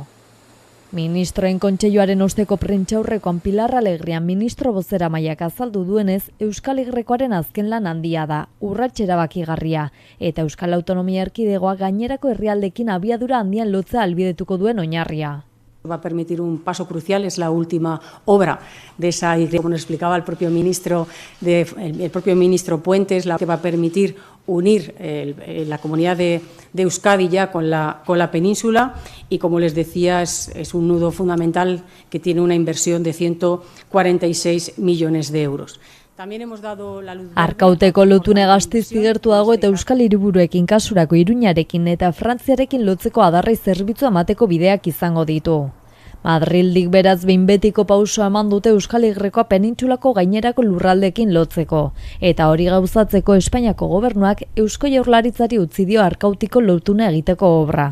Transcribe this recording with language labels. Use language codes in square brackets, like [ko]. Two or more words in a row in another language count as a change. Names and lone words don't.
[eu] Ministroen Kontseiluaren osteko prentsaurrekoan Pilar Alegrian ministro bozeramaileak azaldu duenez, Euskal Y-koaren azken lan handia da, urrats erabakigarria, eta Euskal Autonomia Erkidegoa gainerako herrialdekin abiadura handian lotzea ahalbidetuko duen oinarria. [es] Va a permitir un paso crucial, es la última obra de esa Y, como nos explicaba el propio ministro Puentes, la que va a permitir unir la comunidad de Euskadi ya con la península y, como les decía, es un nudo fundamental que tiene una inversión de 146 millones de euros. [eu] Arkauteko lotune Gasteiz igertu dago eta Euskal Hiriburuekin kasurako Iruñarekin eta Frantziarekin lotzeko adarrai zerbitzu emateko bideak izango ditu. Madrildik beraz behin betiko pausoa eman dute Euskal Y-koa penintsulako gainerako lurraldeekin lotzeko, eta hori gauzatzeko Espainiako gobernuak Eusko Jaurlaritzari utzi dio Arkautiko lotune egiteko obra.